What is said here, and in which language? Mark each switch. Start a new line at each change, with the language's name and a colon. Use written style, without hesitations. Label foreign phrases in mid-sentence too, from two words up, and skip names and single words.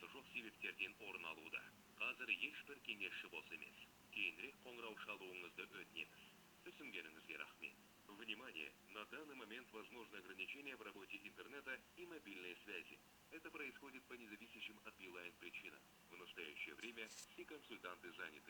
Kazakh: себептерден орын алуда. Қазір ешбір кеңесші бос емес. Кейінірек қоңырау шалуыңызды өтінеміз. Түсінгеніңізге рахмет.
Russian: Внимание! На данный момент возможно ограничение в работе интернета и мобильной связи. Это происходит по независящим от Билайн причинам. В настоящее время все консультанты заняты.